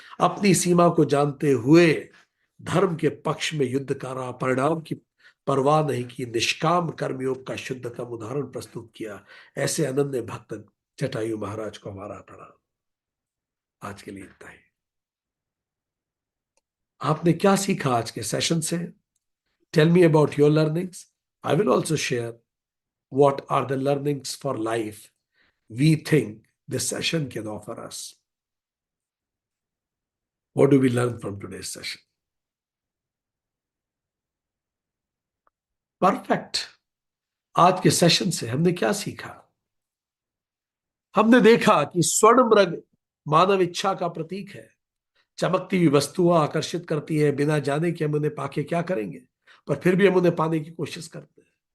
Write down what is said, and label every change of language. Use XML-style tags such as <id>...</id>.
<hi>अपनी सीमा को जानते हुए धर्म के पक्ष में युद्ध करा, परिणाम की परवाह नहीं की, निष्काम कर्मयोग का शुद्धतम उदाहरण प्रस्तुत किया। ऐसे अनन्य भक्त जटायु महाराज को हमारा प्रणाम। आज के लिए इतना ही। आपने क्या सीखा आज के सेशन से?</hi> <en>Tell me about your learnings. I will also share what are the learnings for life we think this session can offer us. What do we learn from today's session? Perfect.</en> <hi>आज के session से हमने क्या सीखा? हमने देखा कि स्वर्ण मृग मानव इच्छा का प्रतीक है। चमकती हुई वस्तुएं आकर्षित करती है, बिना जाने कि हम उन्हें पाके क्या करेंगे, पर फिर भी हम उन्हें पाने की कोशिश करते हैं।</hi>